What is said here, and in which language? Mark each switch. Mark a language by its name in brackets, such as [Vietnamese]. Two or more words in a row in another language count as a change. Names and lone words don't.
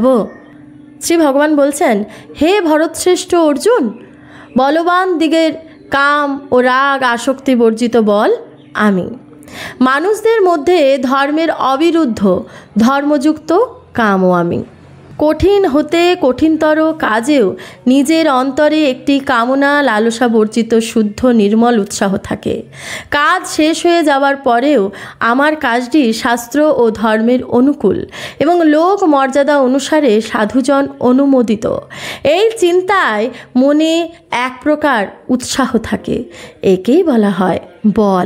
[Bangla] শ্রী ভগবান বলছেন, হে ভরতশ্রেষ্ঠ অর্জুন, বলবান দিগের কাম ও রাগ আসক্তি বর্জিত বল আমি। মানুষদের মধ্য ধর্মের অবিরুদ্ধ ধর্মযুক্ত কামও আমি। কঠিন হতে কঠিনতর কাজেও নিজের অন্তরে একটি কামনা লালসা বর্জিত শুদ্ধ নির্মল উৎসাহ থাকে। কাজ শেষ हয়ে যাওয়ার পরেও আমার কাজটি শাস্ত্র ও ধর্মের অনুকূল এবং লোক মর্যাদা অনুসারে সাধুজন অনুমোদিত, এই চিন্তায় মনে এক প্রকার উৎসাহ থাকে। একেই বলা হয় বল।